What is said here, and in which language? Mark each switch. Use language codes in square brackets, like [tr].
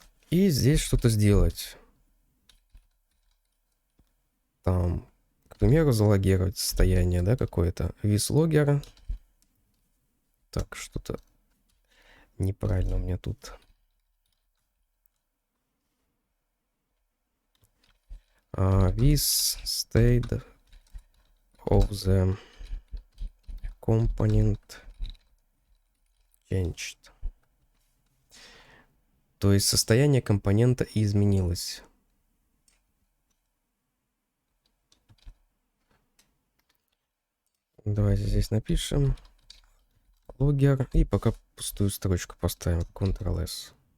[ru] И здесь что-то сделать. Там, к примеру, залогировать состояние, да, какое-то. Vislogger. Так, что-то неправильно у меня тут. [en] With state of the component changed. [ru] То есть состояние компонента изменилось. Давайте здесь напишем logger и пока пустую строчку поставим, Ctrl-S.